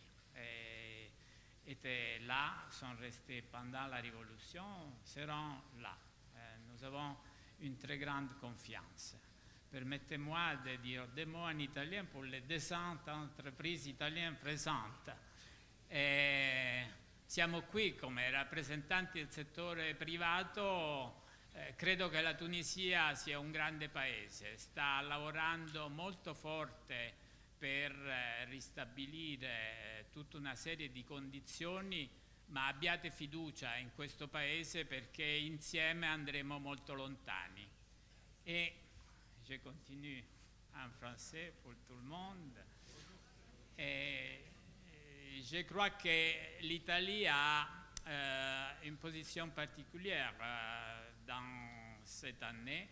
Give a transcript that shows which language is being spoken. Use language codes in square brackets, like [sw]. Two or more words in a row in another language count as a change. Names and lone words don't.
[fr] Et étaient là, sont restés pendant la Révolution, seront là. Nous avons une très grande confiance. Permettez-moi de dire deux mots en italien pour les 200 entreprises italienne présentes. [it] Siamo qui come rappresentanti del settore privato, credo che la Tunisia sia un grande paese, sta lavorando molto forte per ristabilire tutta una serie di condizioni, ma abbiate fiducia in questo paese perché insieme andremo molto lontani. [fr] Et je continue en français pour tout le monde. Je crois que l'Italie a une position particulière dans cette année.